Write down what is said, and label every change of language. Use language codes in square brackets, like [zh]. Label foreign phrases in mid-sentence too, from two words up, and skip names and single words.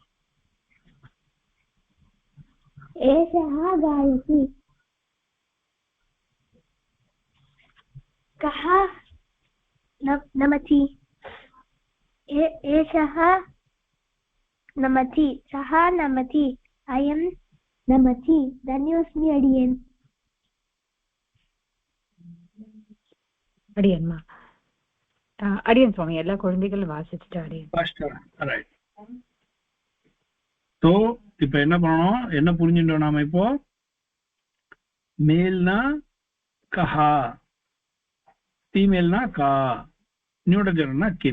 [sa] एषः गायति कः नमति एषः नमति सः नमति अयं नमति धन्योस्मि अडियन् [ta] அடியன்மா அடியன் சுவாமி எல்லா குழந்தைகளும் வாசிச்சுட்டு அடியன் ரைட். ஸோ இப்ப என்ன பண்ணணும், என்ன புரிஞ்சுட்டோம் நாம இப்போ? மேல்னா கஹா, ஃபீமேல்னா கா, நியூட்ரஜன்னா கிம்.